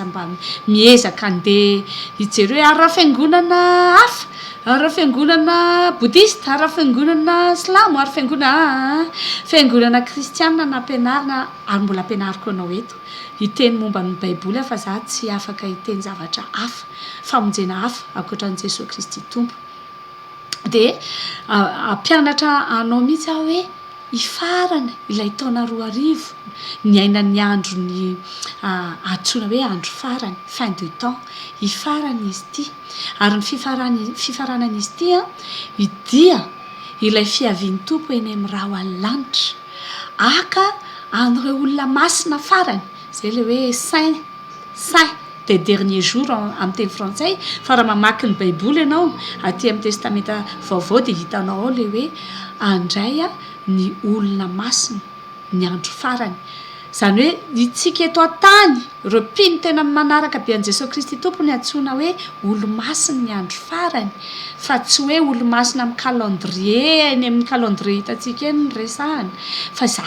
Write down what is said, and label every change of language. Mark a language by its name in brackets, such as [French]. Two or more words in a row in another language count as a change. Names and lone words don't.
[Malagasy] mba miezaka andeha hijery hoe ary raha fiangonana hafa ary raha fiangonana boudiste ary raha fiangonana silamo ary fiangonana kristianina nampianarina ary mbola ampianariko anao eto hiteny momba ny baiboly fa za tsy afaka hiteny zavatra hafa famonjena hafa ankoatran'i Jesosy Kristy tompo dia ampianatra anao mihitsy aho hoe hifarana ilay taona 2,000 ny ainan'ny andro ny antsoina hoe andro farany [French] fin de temps [Malagasy] hifarana izy ity ary ny fifaranan'izy ity idia ilay fiavian'ny tompo eny amin'ny rahoan'ny lanitra aka an'ireo olona masina farany izay le hoe [French] saint des derniers jours [Malagasy] amin'ny teny frantsay fa raha mamaky ny baiboly ianao aty amin'ny testamenta vaovao dia hitanao ao le hoe andray ny olona masina ny andro farany izany hoe itsika eto an-tany ireo mpino tena manaraka be an'i Jesosy Kristy tompo ny antsoina hoe olo-masina ny andro farany fa tsy hoe olo-masina amin'ny calendrier eny amin'ny calendrier hitantsika eny ny resahany fa